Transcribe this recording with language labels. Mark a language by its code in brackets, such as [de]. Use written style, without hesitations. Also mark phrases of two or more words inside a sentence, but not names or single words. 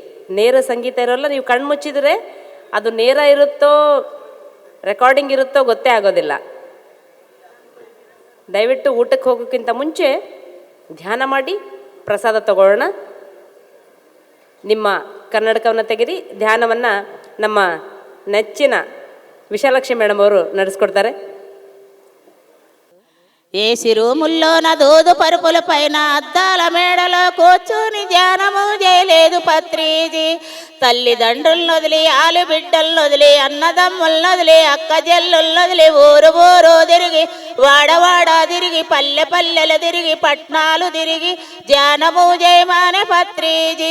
[kn] ನೇರ ಸಂಗೀತ ಇರೋಲ್ಲ, ನೀವು ಕಣ್ಮುಚ್ಚಿದರೆ ಅದು ನೇರ ಇರುತ್ತೋ ರೆಕಾರ್ಡಿಂಗ್ ಇರುತ್ತೋ ಗೊತ್ತೇ ಆಗೋದಿಲ್ಲ. ದಯವಿಟ್ಟು ಊಟಕ್ಕೆ ಹೋಗೋಕ್ಕಿಂತ ಮುಂಚೆ ಧ್ಯಾನ ಮಾಡಿ ಪ್ರಸಾದ ತಗೊಳ್ಳೋಣ. ನಿಮ್ಮ ಕನ್ನಡಕವನ್ನು ತೆಗೆದು ಧ್ಯಾನವನ್ನು ನಮ್ಮ ನೆಚ್ಚಿನ ವಿಶಾಲಾಕ್ಷಿ ಮೇಡಮ್ ಅವರು ನಡೆಸ್ಕೊಡ್ತಾರೆ. [te] ఏసిరు ముల్లోన దూదు పరుపుల పైన అద్దాల మేడలో కూర్చుని ధ్యానము చేయలేదు పత్రిజీ. తల్లిదండ్రులను వదిలి ఆలు బిడ్డలను వదిలి అన్నదమ్ములను వదిలి అక్క జల్లులను వదిలి ఊరు ఊరు తిరిగి వాడవాడ తిరిగి పల్లె పల్లెలు తిరిగి పట్నాలు తిరిగి ధ్యానము చేయమనే పత్రిజీ.